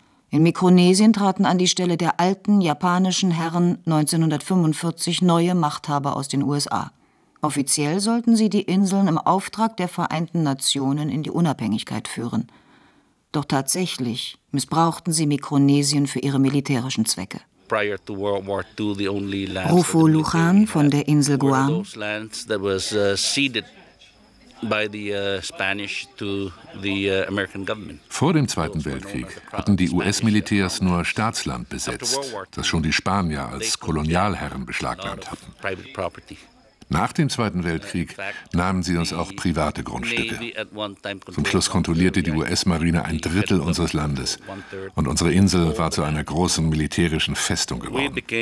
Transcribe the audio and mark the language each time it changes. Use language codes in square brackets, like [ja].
[de] In Mikronesien traten an die Stelle der alten japanischen Herren 1945 neue Machthaber aus den USA. Offiziell sollten sie die Inseln im Auftrag der Vereinten Nationen in die Unabhängigkeit führen. Doch tatsächlich missbrauchten sie Mikronesien für ihre militärischen Zwecke. [en] Prior to World War II, the only lands [de] Rufo Lujan von der Insel Guam. [en] Those lands that was ceded by the Spanish to the American government. [de] Vor dem Zweiten Weltkrieg hatten die US-Militärs nur Staatsland besetzt, das schon die Spanier als Kolonialherren beschlagnahmt hatten. Nach dem Zweiten Weltkrieg nahmen sie uns auch private Grundstücke. Zum Schluss kontrollierte die US-Marine ein Drittel unseres Landes und unsere Insel war zu einer großen militärischen Festung geworden.